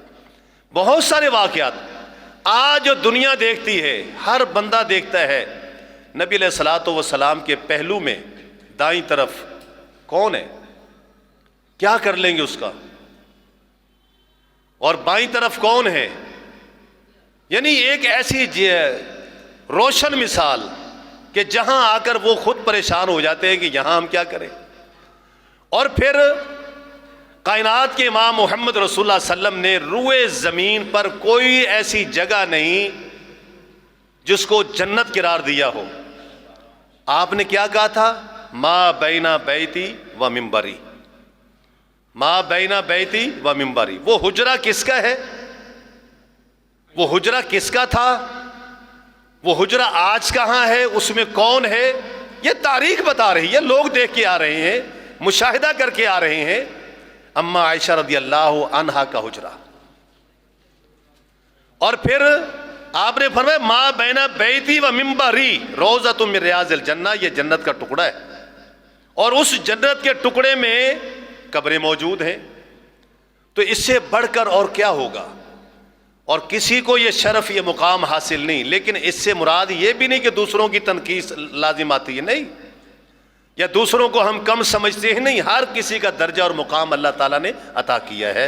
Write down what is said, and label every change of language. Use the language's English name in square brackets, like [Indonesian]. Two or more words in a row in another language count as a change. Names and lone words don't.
[Urdu] بہت سارے واقعات آج جو دنیا دیکھتی ہے، ہر بندہ دیکھتا ہے، نبی [Arabic] علیہ الصلوۃ والسلام [Urdu] کے پہلو میں دائیں طرف کون ہے، کیا کر لیں گے اس کا، اور بائیں طرف کون ہے، یعنی ایک ایسی روشن مثال کہ جہاں آ کر وہ خود پریشان ہو جاتے ہیں کہ یہاں ہم کیا کریں۔ اور پھر کائنات کے امام محمد رسول اللہ [Arabic] صلی اللہ علیہ وسلم [Urdu] نے روئے زمین پر کوئی ایسی جگہ نہیں جس کو جنت قرار دیا ہو۔ آپ نے کیا کہا تھا؟ [Arabic] ما بین بیتی و منبری، ما بین بیتی و منبری۔ [Urdu] وہ حجرہ کس کا ہے؟ وہ حجرہ کس کا تھا؟ وہ حجرہ آج کہاں ہے؟ اس میں کون ہے؟ یہ تاریخ بتا رہی ہے، لوگ دیکھ کے آ رہے ہیں، مشاہدہ کر کے آ رہے ہیں۔ اما عائشہ [Arabic] رضی اللہ عنہا [Urdu] کا حجرہ۔ اور پھر آپ نے فرمایا [Arabic] ما بین بیتی و منبری روضۃ من ریاض الجنہ، [Urdu] یہ جنت کا ٹکڑا ہے، اور اس جنت کے ٹکڑے میں قبریں موجود ہیں۔ تو اس سے بڑھ کر اور کیا ہوگا؟ اور کسی کو یہ شرف، یہ مقام حاصل نہیں۔ لیکن اس سے مراد یہ بھی نہیں کہ دوسروں کی تنقید لازم آتی ہے، نہیں، یا دوسروں کو ہم کم سمجھتے ہیں، نہیں، ہر کسی کا درجہ اور مقام اللہ تعالیٰ نے عطا کیا ہے۔